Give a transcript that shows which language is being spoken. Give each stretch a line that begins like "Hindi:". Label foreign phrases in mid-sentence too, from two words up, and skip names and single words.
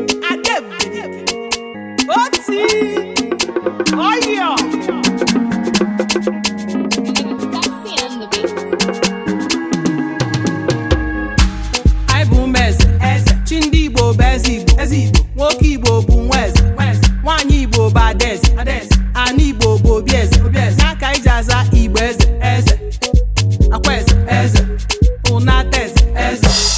Igbo: Ade Ebubedike. Oti! Oyo!
English: Sexy on the beat.
Igbo: Anyị bụ ụmụ eze. Eze. Chi ndị Igbo bụ eze Igbo. Eze Igbo. Nwoke Igbo bụ nwa eze. Nwa eze. Nwaanyị Igbo bụ ada eze. Ada eze. Ana Igbo bụ obi eze. Obi eze. Ya ka anyị ji aza Igbo eze. Eze. Akwa eze, eze. Ụnata eze, eze.